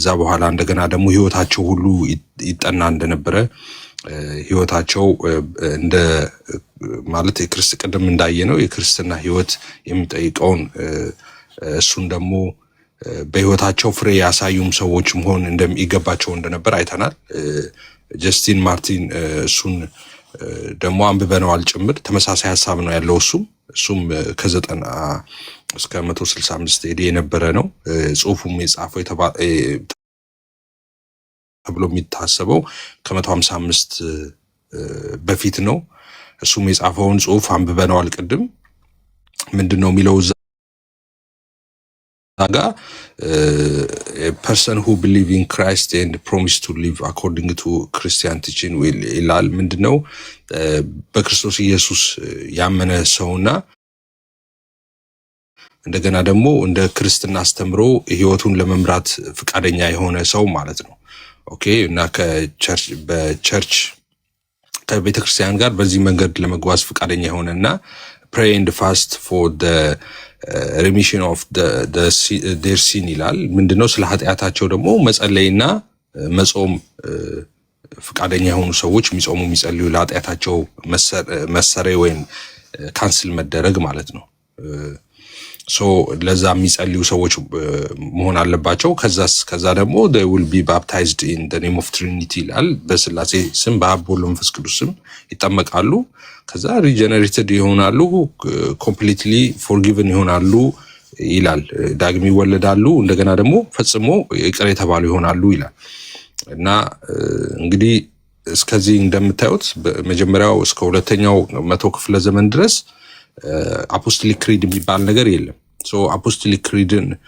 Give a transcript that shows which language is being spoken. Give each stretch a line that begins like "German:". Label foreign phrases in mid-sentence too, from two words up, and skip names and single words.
Amharic: በኋላ እንደገና ደግሞ ህይወታቸው ሁሉ ይጠና እንደነበረ፣ ህይወታቸው እንደ ማለት ቅድም እንዳየነው የክርስትና ህይወት የሚጠይቀውን እሱን ደግሞ በህይወታቸው ፍሬ ያሳዩም ሰዎች መሆን እንደሚገባቸው እንደነበር አይተናል። ጀስቲን ማርቲን እሱን ደግሞ አንብበነዋል ጭምር። ተመሳሳይ ሀሳብ ነው ያለው። እሱም ከ90 እስከ 165 ኤዲ የነበረ ነው። ጽሁፉም የጻፈው ተብሎ የሚታሰበው ከ155 በፊት ነው። እሱም የጻፈውን ጽሁፍ አንብበነዋል ቅድም። ምንድነው የሚለው እዛ ጋ
English: person who believe in Christ and promise to live according to Christian teaching will
Amharic: ይላል። ምንድነው በክርስቶስ ኢየሱስ ያመነ ሰውና እንደገና ደግሞ እንደ ክርስትና አስተምሮ ህይወቱን ለመምራት ፍቃደኛ የሆነ ሰው ማለት ነው። ኦኬ እና በቸርች ከቤተክርስቲያን ጋር በዚህ መንገድ ለመጓዝ ፈቃደኛ የሆነና
English: pray and fast for the remission of their sin
Amharic: ይላል። ምንድነው? ስለ ኃጢአታቸው ደግሞ መጸለይና መጾም ፈቃደኛ የሆኑ ሰዎች የሚጾሙ የሚጸልዩ ለኃጢአታቸው መሰረይ ወይም ካንስል መደረግ ማለት ነው። ለዛ የሚጸልዩ ሰዎች መሆን አለባቸው። ከዛ ደግሞ
English: they will be baptized in the name of Trinity
Amharic: ይላል። በስላሴ ስም በአብ በወልድ በመንፈስ ቅዱስ ስም ይጠመቃሉ። ከዛ ሪጀነሬትድ ይሆናሉ፣
English: completely forgiven
Amharic: ይሆናሉ ይላል። ዳግም ይወለዳሉ፣ እንደገና ደግሞ ፈጽሞ ይቅር የተባሉ ይሆናሉ ይላል። እና እንግዲህ እስከዚህ እንደምታዩት መጀመሪያው እስከ ሁለተኛው መቶ ክፍለ ዘመን ድረስ
English: apostolic creed
Amharic: የሚባል ነገር የለም። አፖስቶሊክ ክሪድን